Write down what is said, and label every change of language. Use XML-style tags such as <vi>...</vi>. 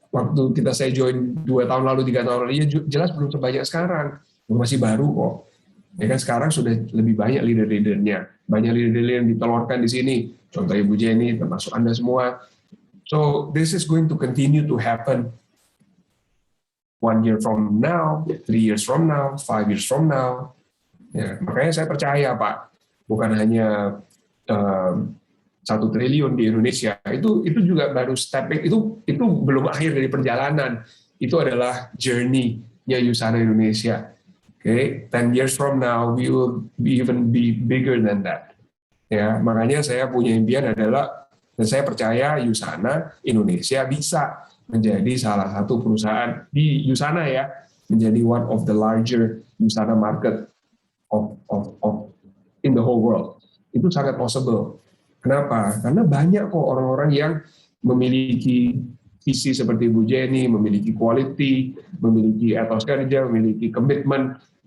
<id>Waktu saya join 2 tahun lalu, 3 tahun lalu, ya jelas belum sebanyak sekarang. Masih baru kok. Ya kan sekarang sudah lebih banyak leader-leadernya. Banyak leader-leader yang ditelurkan di sini. Contoh Ibu Jenny, termasuk Anda semua.</id> <en>So this is going to continue to happen 1 year from now, 3 years from now, 5 years from now.</en> <id>Ya, makanya saya percaya Pak, bukan hanya 1 triliun di Indonesia. Itu juga baru</id> <en>step back.</en> <id>Itu belum akhir dari perjalanan. Itu adalah journey-nya Yusana Indonesia.</id> <en>Okay, 10 years from now we will even be bigger than that.</en> <id>Ya, makanya saya punya impian adalah, dan saya percaya Yusana Indonesia bisa menjadi salah satu perusahaan di Yusana ya, menjadi</id> <en>one of the larger Yusana market of in the whole world.</en> <id>Itu sangat possible. Kenapa? Karena banyak kok orang-orang yang memiliki visi seperti Bu Jenny, memiliki quality, memiliki etos kerja, memiliki komitmen.</id>